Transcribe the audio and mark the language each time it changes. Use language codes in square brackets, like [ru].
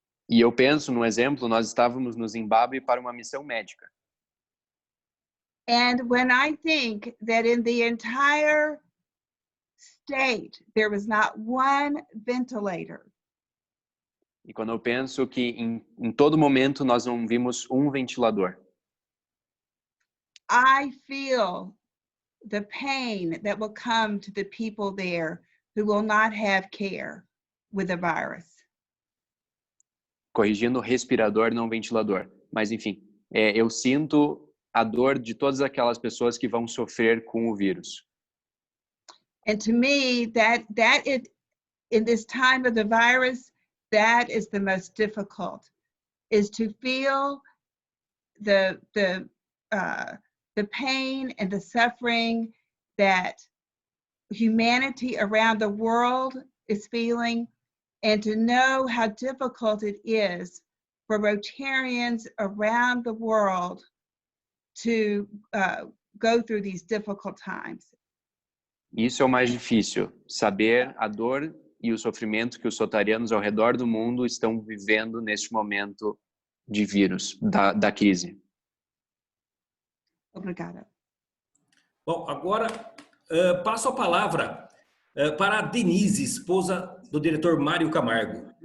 [pt] E eu penso no exemplo, nós estávamos no Zimbábue para uma missão médica. [en] And when I think that in the entire state there was not one ventilator. [pt] E quando eu penso que em todo momento nós não vimos um ventilador. [en] I feel the pain that will come to the people there who will not have care with the virus. [pt] Corrigindo respirador, não ventilador. Mas enfim, eu sinto a dor de todas aquelas pessoas que vão sofrer com o vírus. [en] And to me, that is, in this time of the virus, that is the most difficult, is to feel the pain and the suffering that humanity around the world is feeling, and to know how difficult it is for Rotarians around the world to go through these difficult times. [pt] Isso é o mais difícil, saber a dor e o sofrimento que os rotarianos ao redor do mundo estão vivendo neste momento de vírus, da crise. Obrigada. Bom, agora passo a palavra para a Denise, esposa do diretor Mário Camargo.